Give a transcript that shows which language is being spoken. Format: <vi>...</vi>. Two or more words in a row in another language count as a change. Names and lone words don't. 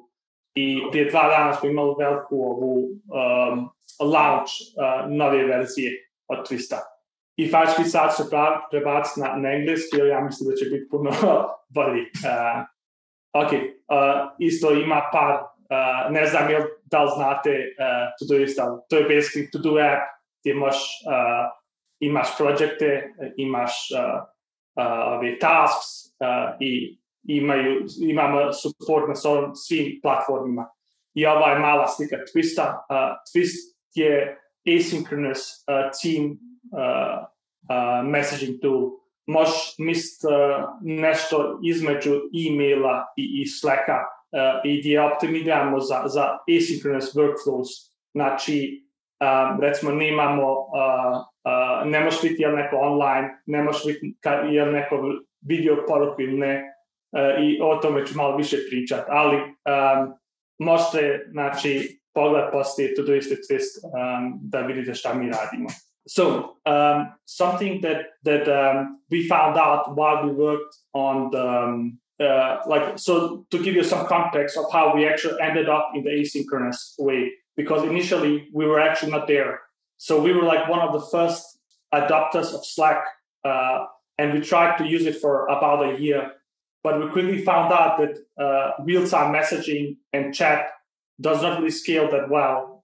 <hr>I prije 2 dana smo imali veliku launch nove verzije od Twista. I faktički sad se prebaciti na engleski, jer ja mislim da će biti puno bolji. Ok, isto ima par, ne znam da li znate Doist, ali to je basically</hr> <en>to-do app</en> <hr>gdje imaš projekte, imaš tasks i imamo support na svim platformima. I ova je mala slika Twista. Twist je</hr> <en>asynchronous team messaging tool.</en> <hr>Možeš misliti nešto između e-maila i Slacka i gdje optimiramo za</hr> <en>asynchronous workflows.</en> <hr>Znači, recimo nemamo, ne možeš vidjeti je li neko online, ne možeš vidjeti je li neko video poruku ili ne, i o tome ću malo više pričati, ali možete, znači, pogled poslije Doist Twist da vidite šta mi radimo.</hr> <en>So, something that we found out while we worked on the, so to give you some context of how we actually ended up in the asynchronous way, because initially we were actually not there. So we were like one of the first adopters of Slack, and we tried to use it for about a year, but we quickly found out that real-time messaging and chat does not really scale that well.</en>